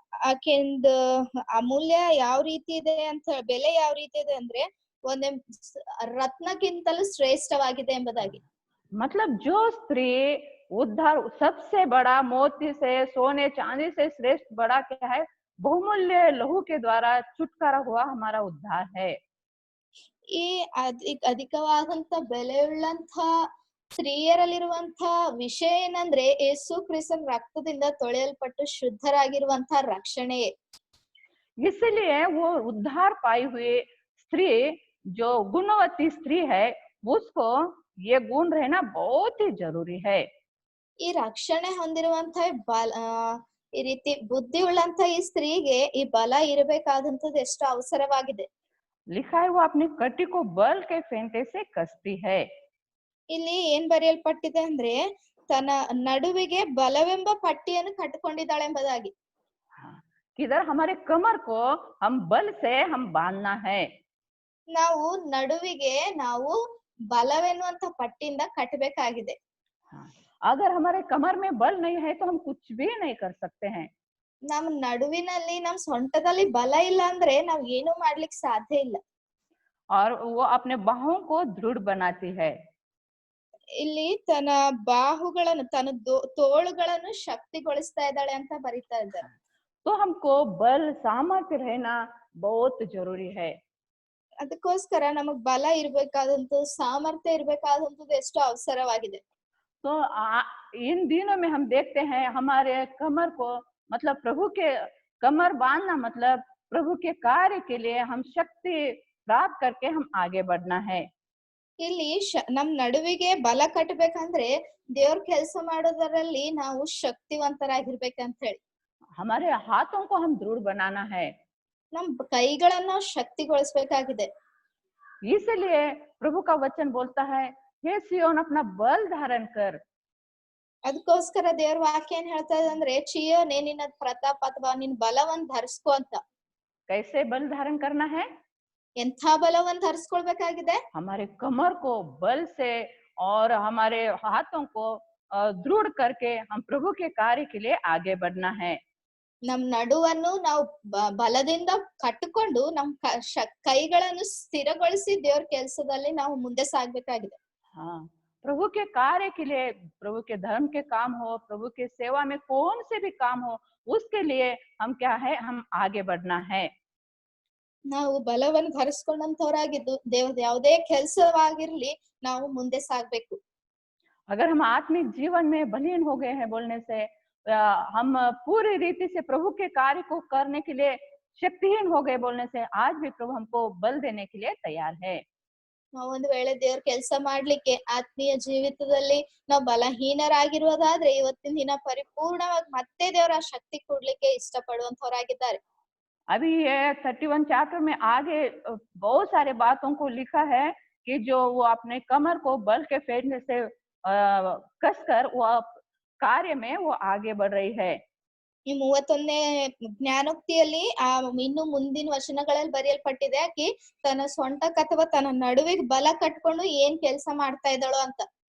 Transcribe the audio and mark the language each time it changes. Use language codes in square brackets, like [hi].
[kn] ಆಕೆಂದು ಅಮೂಲ್ಯ ಯಾವ ರೀತಿ ಇದೆ ಅಂತ, ಬೆಲೆ ಯಾವ ರೀತಿ ಇದೆ ಅಂದ್ರೆ ಒಂದೇ ರತ್ನಕ್ಕಿಂತಲೂ ಶ್ರೇಷ್ಠವಾಗಿದೆ ಎಂಬುದಾಗಿ. [hi] मतलब जो स्त्री उद्धार सबसे बड़ा मोती से, सोने चांदी से श्रेष्ठ बड़ा क्या है, बहुमूल्य लहू के द्वारा छुटकारा हुआ हमारा उद्धार है। [kn] ಈ ಅಧಿಕವಾದಂತ ಬೆಲೆಯುಳ್ಳಂತ ಸ್ತ್ರೀಯರಲ್ಲಿರುವಂತ ವಿಷಯ ಏನಂದ್ರೆ, ಯೇಸು ಕ್ರಿಸ್ತನ ರಕ್ತದಿಂದ ತೊಳೆಯಲ್ಪಟ್ಟು ಶುದ್ಧರಾಗಿರುವಂತ ರಕ್ಷಣೆ. [hi] इसलिए वो उद्धार पाई हुई स्त्री, जो गुणवती स्त्री है, उसको ये गुण रहना बहुत ही जरूरी है। [kn] ಈ ರಕ್ಷಣೆ ಹೊಂದಿರುವಂತ ಈ ರೀತಿ ಬುದ್ಧಿ ಉಳ್ಳಂತ ಈ ಸ್ತ್ರೀಗೆ ಈ ಬಲ ಇರಬೇಕಾದಂತದ್ದು ಎಷ್ಟು ಅವಸರವಾಗಿದೆ. [hi] लिखा है, वो अपनी कटी को बल के फेंटे से कसती है। [kn] ಇಲ್ಲಿ ಏನ್ ಬರೆಯಲ್ಪಟ್ಟಿದೆ ಅಂದ್ರೆ, ತನ್ನ ನಡುವಿಗೆ ಬಲವೆಂಬ ಪಟ್ಟಿಯನ್ನು ಕಟ್ಟಿಕೊಂಡಿದ್ದಾಳೆ ಎಂಬುದಾಗಿ. [hi] किधर हमारे कमर को हम बल से हम बांधना है। [kn] ನಾವು ನಡುವಿಗೆ ನಾವು ಬಲವೆನ್ನುವಂತ ಪಟ್ಟಿಯಿಂದ ಕಟ್ಟಬೇಕಾಗಿದೆ. [hi] अगर हमारे कमर में बल नहीं है तो हम कुछ भी नहीं कर सकते हैं। [kn] ನಮ್ ನಡುವಿನಲ್ಲಿ ನಮ್ ಸೊಂಟದಲ್ಲಿ ಬಲ ಇಲ್ಲ ಅಂದ್ರೆ ನಾವ್ ಏನು ಮಾಡ್ಲಿಕ್ಕೆ ಸಾಧ್ಯ ಇಲ್ಲ. [hi] और वो अपने बाहों को दृढ़ बनाती है। [kn] ಇಲ್ಲಿ ತನ್ನ ಬಾಹುಗಳನ್ನು ತನ್ನ ತೋಳುಗಳನ್ನು ಶಕ್ತಿಗೊಳಿಸ್ತಾ ಇದ್ದಾಳೆ ಅಂತ ಬರೀತಾ ಇದ್ದಾರೆ. [hi] तो हमको बल सामर्थ्य रहना बहुत जरूरी है। [kn] ಅದಕ್ಕೋಸ್ಕರ ನಮಗ್ ಬಲ ಇರ್ಬೇಕಾದಂತದ್ದು, ಸಾಮರ್ಥ್ಯ ಇರ್ಬೇಕಾದಂತದ್ದು ಎಷ್ಟು ಅವಸರವಾಗಿದೆ. [hi] तो इन दिनों में हम देखते हैं हमारे कमर को, मतलब प्रभु के कमर बांधना, मतलब प्रभु के कार्य के लिए हम शक्ति प्राप्त करके हम आगे बढ़ना है। [kn] ಇಲ್ಲಿ ನಮ್ ನಡುವಿಗೆ ಬಲ ಕಟ್ಟಬೇಕಂದ್ರೆ ದೇವ್ರ ಕೆಲಸ ಮಾಡೋದರಲ್ಲಿ ನಾವು ಶಕ್ತಿವಂತರಾಗಿರ್ಬೇಕಂತ ಹೇಳಿ. [hi] हमारे हाथों को हम दृढ़ बनाना है। [kn] ನಮ್ ಕೈಗಳನ್ನ ಶಕ್ತಿಗೊಳಿಸಬೇಕಾಗಿದೆ. [hi] इसलिए प्रभु का वचन बोलता है, हे सियोन अपना बल धारण कर। [kn] ಅದಕ್ಕೋಸ್ಕರ ದೇವ್ರ ವಾಕ್ಯ ಏನ್ ಹೇಳ್ತಾ ಇದೆ ಅಂದ್ರೆ, ಚಿಯೋನೆ ನಿನ್ನ ಪ್ರತಾಪ ಅಥವಾ ನಿನ್ ಬಲವನ್ನ ಧರಿಸ್ಕೊ ಅಂತ. [hi] कैसे बल धारण करना है? [kn] ಎಂಥ ಬಲವನ್ನು ಧರಿಸ್ಕೊಳ್ಬೇಕಾಗಿದೆ? [hi] हमारे कमर को बल से और हमारे हाथों को दृढ़ करके हम प्रभु के कार्य के लिए आगे बढ़ना है। [kn] ನಮ್ ನಡುವನ್ನು ನಾವು ಬಲದಿಂದ ಕಟ್ಟಿಕೊಂಡು ನಮ್ ಕೈಗಳನ್ನು ಸ್ಥಿರಗೊಳಿಸಿ ದೇವ್ರ ಕೆಲಸದಲ್ಲಿ ನಾವು ಮುಂದೆ ಸಾಗ್ಬೇಕಾಗಿದೆ. [hi] हाँ, प्रभु के कार्य के लिए, प्रभु के धर्म के काम हो, प्रभु के सेवा में कौन से भी काम हो, उसके लिए हम क्या है, हम आगे बढ़ना है। [kn] ನಾವು ಬಲವನ್ನು ಧರಿಸ್ಕೊಂಡಂತವರಾಗಿದ್ದು ದೇವ್ರ ಯಾವುದೇ ಕೆಲಸವಾಗಿರ್ಲಿ ನಾವು ಮುಂದೆ ಸಾಗ್ಬೇಕು. [hi] अगर हम आत्मिक जीवन में बलहीन हो गए हैं बोलने से, हम पूरी रीति से प्रभु के कार्य को करने के लिए शक्तिहीन हो गए बोलने से, आज भी प्रभु हमको बल देने के लिए तैयार है। [kn] ನಾವು ಒಂದ್ ವೇಳೆ ದೇವ್ರ ಕೆಲಸ ಮಾಡ್ಲಿಕ್ಕೆ ಆತ್ಮೀಯ ಜೀವಿತದಲ್ಲಿ ನಾವು ಬಲಹೀನರಾಗಿರುವುದಾದ್ರೆ ಇವತ್ತಿನ ದಿನ ಪರಿಪೂರ್ಣವಾಗಿ ಮತ್ತೆ ದೇವರ ಶಕ್ತಿ ಕೊಡ್ಲಿಕ್ಕೆ ಇಷ್ಟಪಡುವಂತವರಾಗಿದ್ದಾರೆ. [hi] अभी ये 31 चैप्टर में आगे बहुत सारे बातों को लिखा है कि जो वो अपने कमर को बल के फेरने से कसकर वो कार्य में वो आगे बढ़ रही है। [kn] ಈ 31ನೇ ಜ್ಞಾನೋಕ್ತಿಯಲ್ಲಿ ಇನ್ನು ಮುಂದಿನ ವಚನಗಳಲ್ಲಿ ಬರೆಯಲ್ಪಟ್ಟಿದೆ ಆಕಿ ತನ್ನ ಸೊಂಟಕ್ಕೆ ಅಥವಾ ತನ್ನ ನಡುವಿಗೆ ಬಲ ಕಟ್ಕೊಂಡು ಏನ್ ಕೆಲಸ ಮಾಡ್ತಾ ಇದ್ದಾಳೋ ಅಂತ.